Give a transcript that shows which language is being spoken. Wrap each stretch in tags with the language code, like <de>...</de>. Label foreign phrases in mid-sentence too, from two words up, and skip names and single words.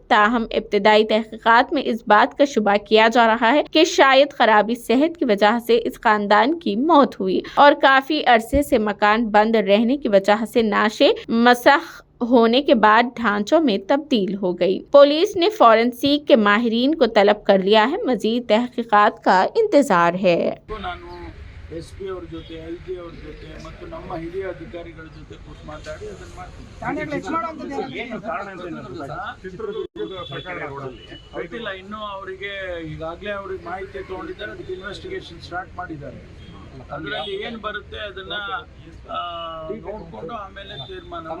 <ur>تاہم ابتدائی تحقیقات میں اس بات کا شبہ کیا جا رہا ہے کہ شاید خرابی صحت کی وجہ سے اس خاندان کی موت ہوئی اور کافی عرصے سے مکان بند رہنے کی وجہ سے نعشے مسخ ہونے کے بعد ڈھانچوں میں تبدیل ہو گئی. پولیس نے فارنسک کے ماہرین کو طلب کر لیا ہے. مزید تحقیقات کا انتظار ہے.</ur> <kn>SP ಅವರ ಜೊತೆ LG ಅವರ ಜೊತೆ ಮತ್ತು ನಮ್ಮ ಹಿರಿಯ ಅಧಿಕಾರಿಗಳ ಜೊತೆ ಕೂತು ಮಾತಾಡಿ ಅದನ್ನ ಮಾಡ್ತೀವಿ. ಏನು ಕಾರಣ ಗೊತ್ತಿಲ್ಲ ಇನ್ನೂ ಅವರಿಗೆ. ಈಗಾಗಲೇ ಅವ್ರಿಗೆ ಮಾಹಿತಿ ತಗೊಂಡಿದ್ದಾರೆ, ಅದಕ್ಕೆ</kn> <en>investigation start</en> <kn>ಮಾಡಿದ್ದಾರೆ. ಅದರಲ್ಲಿ ಏನು ಬರುತ್ತೆ ಅದನ್ನ ನೋಡಿಕೊಂಡು ಆಮೇಲೆ ತೀರ್ಮಾನ.</kn>